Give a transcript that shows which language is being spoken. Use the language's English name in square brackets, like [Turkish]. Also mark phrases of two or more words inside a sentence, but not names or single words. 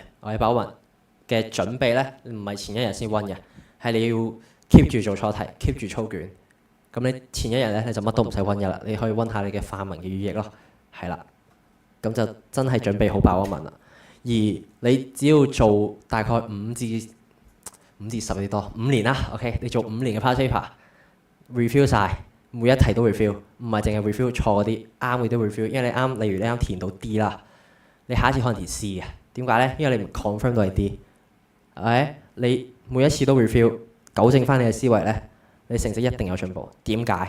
[Cantonese] 或者爆一文嘅準備咧，唔係前一日先溫嘅，係你要 keep 住做錯題，keep 住操卷。咁你前一日咧你就乜都唔使溫嘅啦，你可以溫下你嘅範文嘅語譯咯，係啦。咁就真係準備好爆一文啦。而你只要做大概5至10幾多5年啦 ，OK， 你做5年嘅 [English] past paper， [Cantonese] review 晒每一題都 review， 唔係淨係 review 錯嗰啲，啱嘅都 review， 因為你啱，例如你啱填到 D 啦，你下一次可能填 C 嘅，點解咧？因為你唔 confirm 到係 D， 係咪？你每一次都 review， 糾正翻你嘅思維咧，你成績一定有進步。點解？